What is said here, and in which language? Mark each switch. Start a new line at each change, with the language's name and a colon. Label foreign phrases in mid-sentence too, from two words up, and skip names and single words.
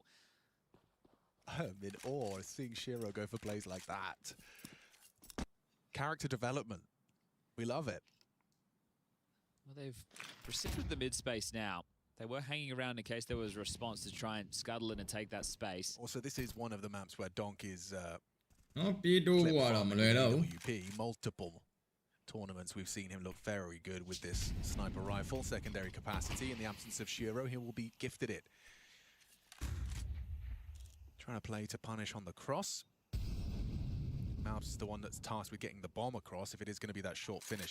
English: I'm in awe of seeing Shiro go for plays like that. Character development. We love it. Well, they've precipitated the mid space now. They were hanging around in case there was a response to try and scuttle in and take that space. Also, this is one of the maps where Donk is
Burmese: နော်ပြေးတိုး
English: clip
Burmese: ဖို့ကတော့မ
English: farming
Burmese: လွယ်
English: in
Burmese: တော့ဘူး
English: WP. Multiple tournaments we've seen him look very good with this sniper rifle, secondary capacity. In the absence of Shiro, he will be gifted it. Trying to play to punish on the cross. Malbs is the one that's tasked with getting the bomb across if it is going to be that short finish.